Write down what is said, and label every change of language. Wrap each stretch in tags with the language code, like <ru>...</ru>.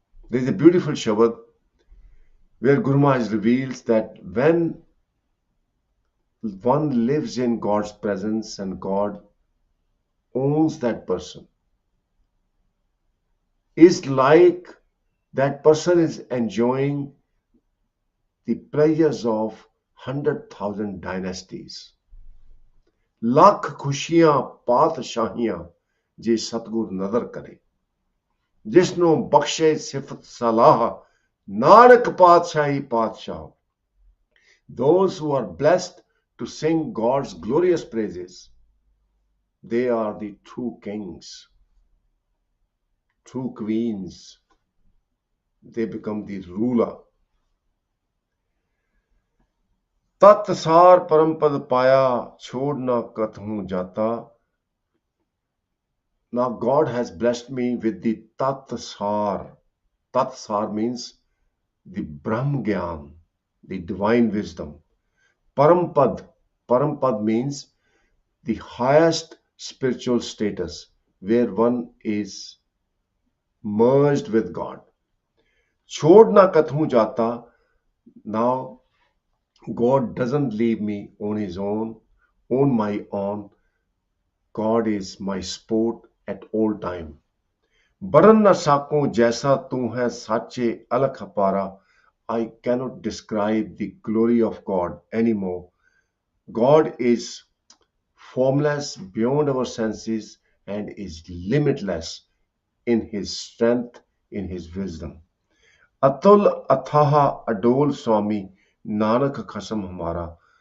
<en>There is a beautiful Shabad where Guru Maharaj reveals that when one lives in God's presence and God owns that person, is like that person is enjoying the pleasures of 100,000 dynasties.</en> <pa>Lakh ਖੁਸ਼ੀਆਂ ਪਾਤਸ਼ਾਹੀਆਂ ਜੇ ਸਤਿਗੁਰ ਨਜ਼ਰ ਕਰੇ. ਜਿਸਨੂੰ ਬਖਸ਼ੇ ਸਿਫਤ ਸਲਾਹ ਨਾਨਕ ਪਾਤਸ਼ਾਹੀ ਪਾਤਸ਼ਾਹ.</pa> <en>Those who are blessed to sing God's glorious praises, they are the true kings, true queens. They become the ruler.</en> <pa>तत् सार परम पद पाया छोड़ ना कथूं जाता.</pa> <en>Now God has blessed me with the tat sar. Tat sar means the Brahm Gyan, the divine wisdom. Parampad. Parampad means the highest spiritual status where one is merged with God.</en> <pa>Chhod na kathun jata.</pa> <en>Now God doesn't leave me on his own, on my own. God is my sport at all time.</en> <pa>बरन न साकों जैसा तू है साचे अलख अपारा.</pa> <en>I cannot describe the glory of God anymore. God is formless beyond our senses and is limitless in his strength, in his wisdom.</en> <pa>Atul athaha adol swami Nanak khasam hamara.</pa>